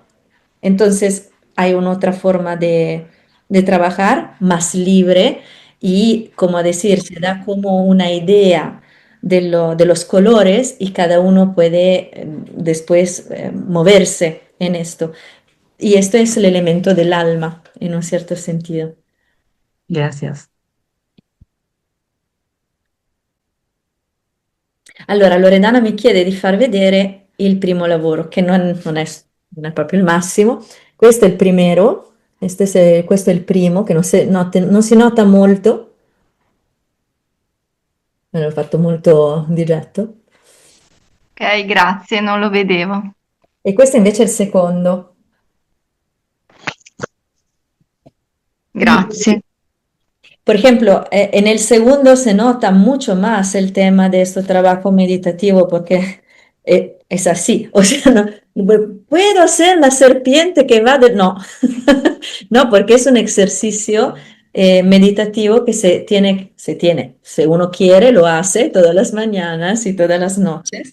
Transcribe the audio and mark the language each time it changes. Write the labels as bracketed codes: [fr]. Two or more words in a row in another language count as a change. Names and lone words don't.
[es] Entonces hay una otra forma de trabajar más libre y, como decir, se da como una idea de los colores y cada uno puede después moverse en esto. Y esto es el elemento del alma, en un cierto sentido. Gracias. [it] Allora, Loredana mi chiede di far vedere il primo lavoro, che non è proprio il massimo. Questo è il primero, questo è il primo, che non si nota molto, me l'ho fatto molto di getto. Ok, grazie, non lo vedevo. E questo invece è il secondo. Grazie. [es] Por ejemplo, en el segundo se nota mucho más el tema de este trabajo meditativo porque es así. O sea, puedo ser la serpiente que va de... No, no, porque es un ejercicio meditativo que si uno quiere, lo hace todas las mañanas y todas las noches.